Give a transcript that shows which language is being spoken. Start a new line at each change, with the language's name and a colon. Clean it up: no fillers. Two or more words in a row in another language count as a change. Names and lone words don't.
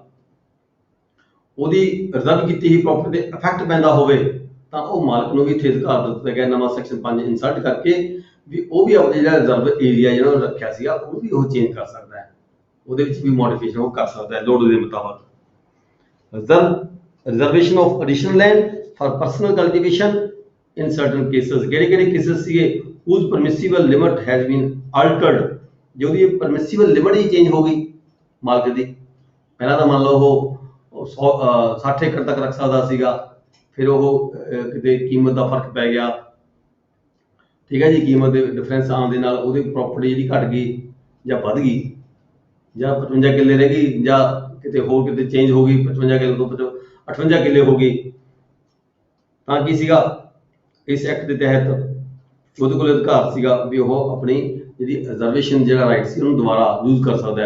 Punjabi: ਉਹਦੀ ਰਿਜ਼ਰਵ ਕੀਤੀ ਹੀ ਪ੍ਰਾਪਰਟੀ ਤੇ ਇਫੈਕਟ ਪੈਂਦਾ ਹੋਵੇ, ਤਾਂ ਉਹ ਮਾਲਕ ਨੂੰ ਵੀ ਇੱਥੇ ਅਧਿਕਾਰ ਦਿੱਤਾ ਗਿਆ ਨਵਾਂ ਸੈਕਸ਼ਨ 5 ਇਨਸਰਟ ਕਰਕੇ ਵੀ ਉਹ ਵੀ ਆਪਣਾ ਜਿਹੜਾ
English: reserve area
Punjabi: ਜਿਹੜਾ ਉਹਨੇ ਰੱਖਿਆ ਸੀਗਾ ਉਹ ਵੀ ਉਹ ਚੇਂਜ ਕਰ ਸਕਦਾ ਹੈ, ਉਹਦੇ ਵਿੱਚ ਵੀ ਮੋਡੀਫਿਕੇਸ਼ਨ ਉਹ ਕਰ ਸਕਦਾ ਹੈ ਲੋੜ ਦੇ ਮੁਤਾਬਕ।
English: Reservation of additional land for personal cultivation in certain cases।
Punjabi: ਕਿਹੜੇ ਕੇसेस ਸੀਗੇ?
English: whose permissible limit has been altered।
Punjabi: ਜੇ ਉਹਦੀ
English: permissible limit
Punjabi: ਹੀ ਚੇਂਜ ਹੋ ਗਈ ਮਾਲਕ ਦੀ, ਪਹਿਲਾਂ ਤਾਂ ਮੰਨ ਲਓ ਉਹ 60 ਏਕੜ ਤੱਕ ਰੱਖ ਸਕਦਾ ਸੀਗਾ, ਫਿਰ ਉਹ ਕਿਤੇ ਕੀਮਤ ਦਾ ਫਰਕ ਪੈ ਗਿਆ, ਠੀਕ ਹੈ ਜੀ, ਕੀਮਤ ਦੇ ਡਿਫਰੈਂਸ ਆਉਣ ਦੇ ਨਾਲ ਉਹਦੀ ਪ੍ਰਾਪਰਟੀ ਜਿਹੜੀ ਘਟ ਗਈ ਜਾਂ ਵੱਧ ਗਈ, ਜਾਂ 55 ਕਿੱਲੇ ਰਹਿ ਗਈ, ਜਾਂ ਕਿਤੇ ਹੋਰ ਕਿਤੇ ਚੇਂਜ ਹੋ ਗਈ, 55 ਕਿੱਲੇ ਤੋਂ 58 ਕਿੱਲੇ ਹੋ ਗਈ, ਤਾਂ ਕੀ ਸੀਗਾ, ਇਸ ਐਕਟ ਦੇ ਤਹਿਤ ਉਹਦੇ ਕੋਲ ਅਧਿਕਾਰ ਸੀਗਾ ਵੀ ਉਹ ਆਪਣੀ ਜਿਹੜੀ ਰਿਜ਼ਰਵੇਸ਼ਨ ਜਿਹੜਾ ਰਾਈਟ ਸੀ ਉਹਨੂੰ ਦੁਬਾਰਾ ਯੂਜ਼ ਕਰ ਸਕਦਾ ਹੈ।